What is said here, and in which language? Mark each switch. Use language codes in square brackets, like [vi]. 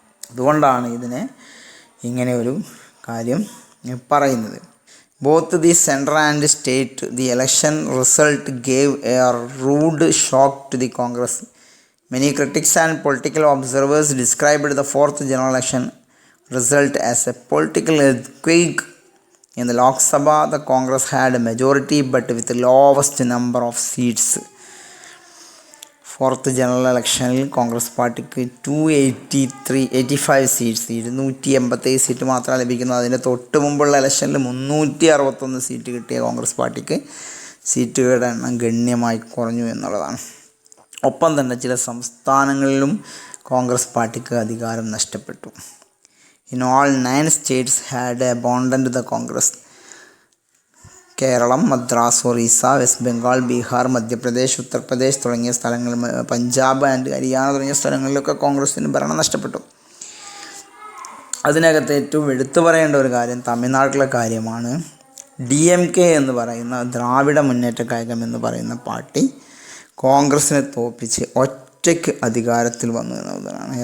[ml] അതുകൊണ്ടാണ് ഇതിനെ ഇങ്ങനെ ഒരു കാര്യം പറയുന്നത്. [en] Both the central and state the election result gave a rude shock to the Congress. Many critics and political observers described the fourth general election result as a political earthquake. In the Lok Sabha, the Congress had a majority but with the lowest number of seats. [ml] Fourth general ഇലക്ഷനിൽ കോൺഗ്രസ് പാർട്ടിക്ക് 285 seats, 287 seat മാത്രമാണ് ലഭിക്കുന്നത്. അതിൻ്റെ തൊട്ട് മുമ്പുള്ള ഇലക്ഷനിൽ 361 seat കിട്ടിയ കോൺഗ്രസ് പാർട്ടിക്ക് സീറ്റുകളുടെ എണ്ണം ഗണ്യമായി കുറഞ്ഞു എന്നുള്ളതാണ്. ഒപ്പം തന്നെ ചില സംസ്ഥാനങ്ങളിലും കോൺഗ്രസ് പാർട്ടിക്ക് അധികാരം നഷ്ടപ്പെട്ടു. [en] In all 9 states had abandoned the Congress. [ml] Keralam, Madras, Orissa, west Bengal, Bihar, Madhya Pradesh, Uttar Pradesh തുടങ്ങിയ സ്ഥലങ്ങൾ, പഞ്ചാബ് ആൻഡ് ഹരിയാന തുടങ്ങിയ സ്ഥലങ്ങളിലൊക്കെ കോൺഗ്രസിന് ഭരണം നഷ്ടപ്പെട്ടു. അതിനകത്ത് ഏറ്റവും എടുത്തു പറയേണ്ട ഒരു കാര്യം തമിഴ്നാട്ടിലെ കാര്യമാണ്. DMK എന്ന് പറയുന്ന ദ്രാവിഡ മുന്നേറ്റ കഴകം എന്ന് പറയുന്ന പാർട്ടി കോൺഗ്രസിനെ തോൽപ്പിച്ച് ഒറ്റയ്ക്ക് അധികാരത്തിൽ വന്നു എന്നുള്ളതാണ്.